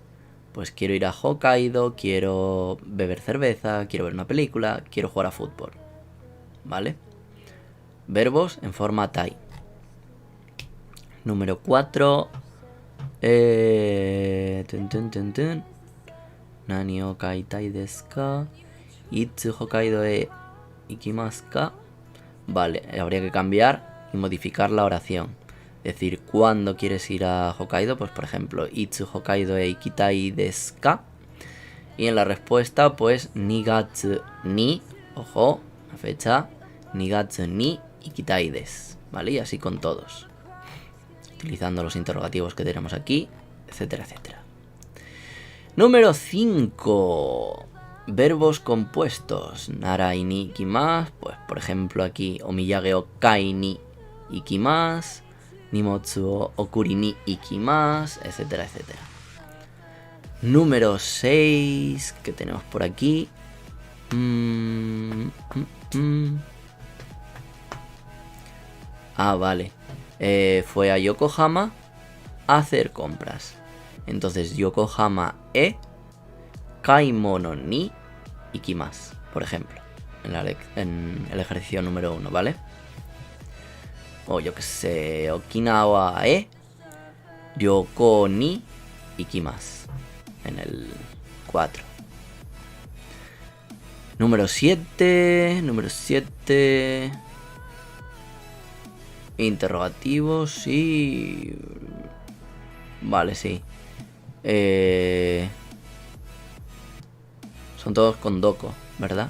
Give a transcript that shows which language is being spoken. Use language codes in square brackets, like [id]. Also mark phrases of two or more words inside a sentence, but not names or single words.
[es] Pues quiero ir a Hokkaido, quiero beber cerveza, quiero ver una película, quiero jugar a fútbol. ¿Vale? Verbos en forma tai. [ja] Número 4. 何を買いたいですか? いつ北海道へ行きますか? [es] Vale, habría que cambiar y modificar la oración. Es decir, ¿cuándo quieres ir a Hokkaido? Pues por ejemplo, [ja] いつ北海道へ行きたいですか? [es] Y en la respuesta, pues, [ja] 二月に, [es] ojo, la fecha, [ja] 二月に行きたいです. [es] ¿Vale? Y así con todos. Utilizando los interrogativos que tenemos aquí, etcétera, etcétera. Número 5. Verbos compuestos. [ja] 習いに行きます. [es] Pues por ejemplo aquí, [ja] お土産を買いに行きます. 荷物を送りに行きます, [es] etcétera, etcétera. Número 6. ¿Qué tenemos por aquí? Ah, vale. Fue a Yokohama a hacer compras. Entonces, [ja] 横浜買い物に行きます, [es] por ejemplo, en el ejercicio número 1, ¿vale? O yo que sé, [ja] 沖縄旅行に行きます, [es] en el 4. Número 7. Interrogativos y... Vale, sí. Son todos con doko, ¿verdad?